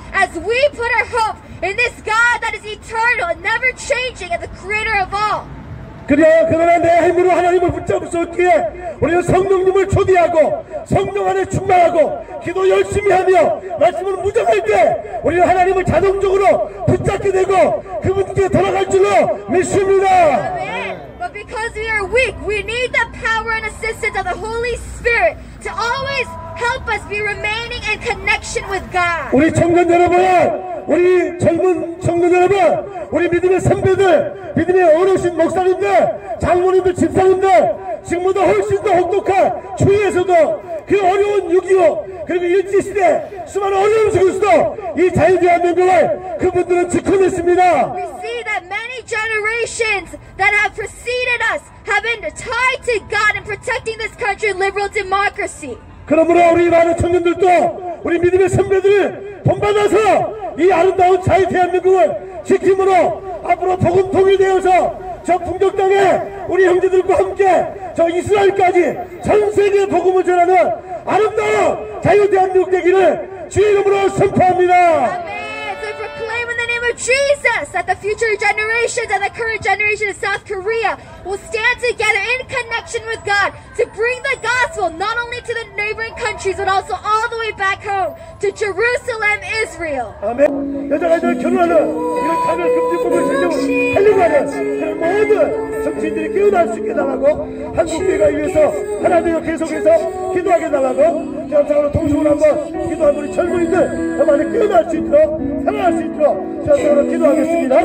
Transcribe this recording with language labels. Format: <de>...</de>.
<en>As we put our hope in this God that is eternal and never changing and the creator of all.</en> <ko>그러나 내 힘으로 하나님을 붙잡을 수 없기에 우리는 성령님을 초대하고 성령 안에 충만하고 기도 열심히 하며 말씀을 묵상할 때 우리는 하나님을 자동적으로 붙잡게 되고 그분께 돌아갈 줄로 믿습니다.</ko> <en>Amen. But because we are weak, we need the power and assistance of the Holy Spirit to always help us be remaining in connection with God.</en> <ko>우리 청년 여러분, 우리 젊은 청년 여러분, 우리 믿음의 선배들, 믿음의 어르신 목사님들, 장로님들, 집사님들, 지금보다 훨씬 더 혹독한 추위에서도 그 어려운 6.25 그리고 일제시대 수많은 어려움 속에서도 이 자유대한민국을 그분들은 지켜냈습니다.</ko> <en>We see that many generations that have preceded us have been tied to God in protecting this country, liberal democracy.</en> <ko>그러므로 우리 많은 청년들도 우리 믿음의 선배들을 본받아서 이 아름다운 자유 대한민국을 지킴으로 앞으로 복음 통일되어서 저 풍족 땅에 우리 형제들과 함께 저 이스라엘까지 전 세계에 복음을 전하는 아름다운 자유 대한민국 되기를 주의 이름으로 선포합니다.</ko> <en>Amen. So we proclaim in the name of Jesus that the future generations and the current generation of South Korea will stand together in connection with God to bring the gospel not only to the neighboring countries but also all the way back home to Jerusalem, Israel.</en> <ko>아멘. 여자가 결혼하는 이런 차별 금지법을 제정을 하려고 하는 그런 모든 정치인들이 깨어날 수 있게 달라고 한국교회가 위해서 하나님을 계속해서 기도하게 달라고 저상으로 통성으로 한번 기도한 우리 젊은이들 더 많이 깨어날 수 있도록 살아날 수 있도록 저상으로 기도하겠습니다.</ko>